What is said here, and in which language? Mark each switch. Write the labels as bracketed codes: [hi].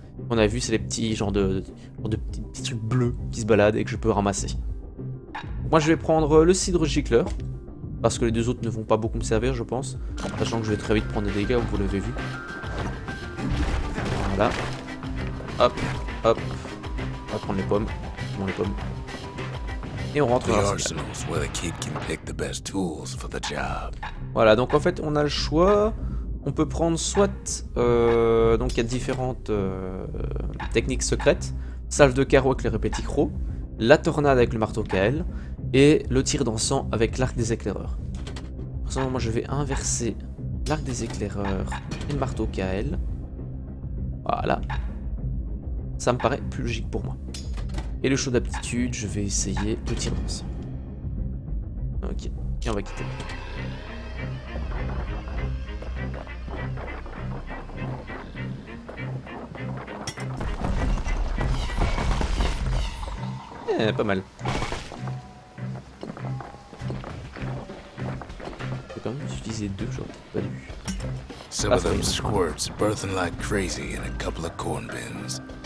[fr] On a vu, c'est les petits genres de petits trucs bleus qui se baladent et que je peux ramasser. Moi je vais prendre le cidre gicleur, parce que les deux autres ne vont pas beaucoup me servir, je pense, sachant que je vais très vite prendre des dégâts, vous l'avez vu. Voilà. Hop, hop. On va prendre les pommes. Bon, les pommes. Et on rentre [en] The [fr] dans l'arsenal. [en] arsenal's where the kid can pick the best tools for the job. [fr] Voilà, donc en fait on a le choix. On peut prendre soit... donc il y a différentes techniques secrètes. Salve de carreau avec les répéticros, la tornade avec le marteau KL, et le tir d'encens avec l'arc des éclaireurs. Personnellement, moi je vais inverser l'arc des éclaireurs et le marteau KL. Voilà. Ça me paraît plus logique pour moi. Et le show d'aptitude, je vais essayer le tir d'encens. Ok, et on va quitter. Pas mal. Je vais quand même utiliser deux, j'aurais peut-être pas dû. [en] Some of them squirts birthing like crazy in a couple of corn bins.